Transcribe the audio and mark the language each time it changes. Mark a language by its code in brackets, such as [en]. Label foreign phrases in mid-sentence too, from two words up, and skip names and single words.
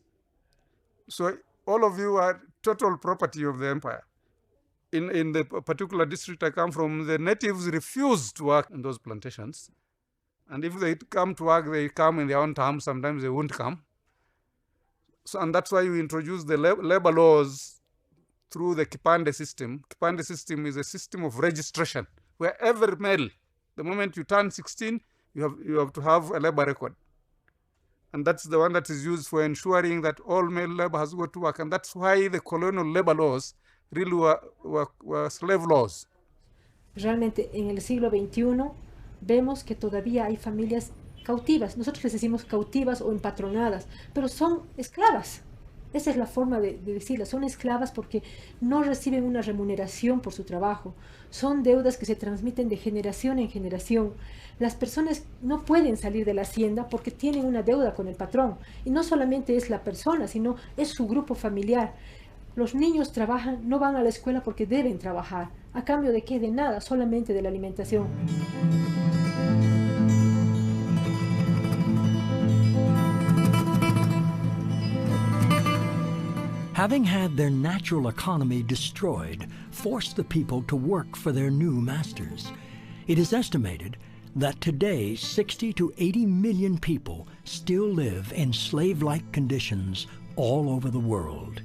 [en] So all of you are total property of the empire. In the particular district I come from, the natives refused to work in those plantations. And if they come to work, they come in their own terms. Sometimes they won't come. So, and that's why we introduced the labor laws through the Kipande system. Kipande system is a system of registration, where every male, the moment you turn 16, you have to have a labor record. And that's the one that is used for ensuring that all male labor has got to work. And that's why the colonial labor laws really were slave laws. [es] Realmente en el siglo XXI vemos que todavía hay familias cautivas. Nosotros les decimos cautivas o empatronadas, pero son esclavas. Esa es la forma de decirlas. Son esclavas porque no reciben una remuneración por su trabajo. Son deudas que se transmiten de generación en generación. Las personas no pueden salir de la hacienda porque tienen una deuda con el patrón. Y no solamente es la persona, sino es su grupo familiar. Los niños trabajan, no van a la escuela porque deben trabajar. ¿A cambio de qué? De nada, solamente de la alimentación. [en] Having had their natural economy destroyed, forced the people to work for their new masters. It is estimated that today 60 to 80 million people still live in slave-like conditions all over the world.